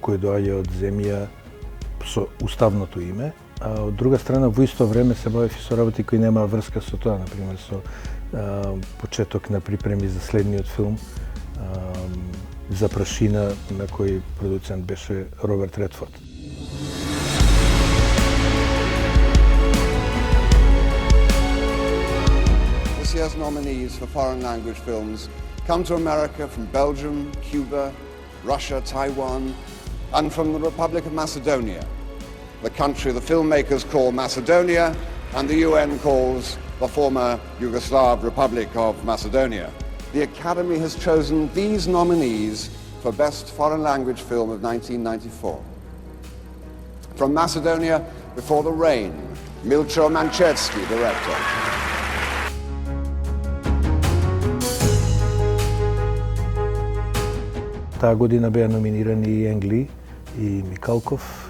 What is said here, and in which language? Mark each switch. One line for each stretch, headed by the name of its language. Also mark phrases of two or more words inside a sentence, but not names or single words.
Macedonian: кој доаѓа од земја со уставното име, а од друга страна во исто време се бавев и со работи кои немаа врска со тоа, например со почеток на припреми за следниот филм за Прашина, на кој продуцент беше Роберт Редфорд.
English: This year's nominees for foreign language films come to America from Belgium, Cuba, Russia, Taiwan, and from the Republic of Macedonia, the country the filmmakers call Macedonia and the UN calls the former Yugoslav Republic of Macedonia. The Academy has chosen these nominees for Best Foreign Language Film of 1994. From Macedonia, Before the Rain, Milcho Manchevski, director.
Macedonian: Таа година беа номинирани и Енгли и Микалков.